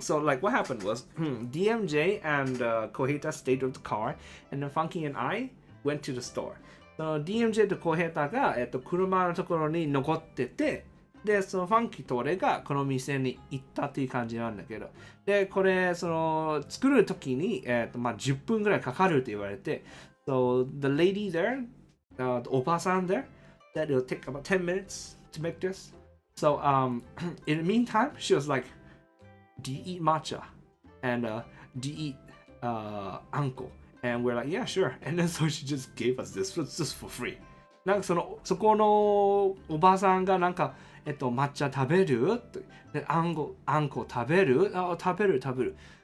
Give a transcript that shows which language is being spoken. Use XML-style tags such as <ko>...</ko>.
<en>So like what happened was DMJ and Kohita stayed with the car, and then Funky and I went to the store.</en> <ja>その DMJ と小平太が、車のところに残ってて、で、そのファンキーと俺がこの店に行ったっていう感じなんだけど、で、これ、その、作るときに、10分ぐらいかかるって言われて、</ja> <en>So, the lady there, the おばさん there, that it'll take about 10 minutes to make this. So, in the meantime, she was like, do you eat matcha? And do you eat anko? And we're like, yeah, sure. And then so she just gave us this just for free.</en> <ja>なんかそこのおばさんがなんか、抹茶食べるで、あんこ食べる食べる。</ja>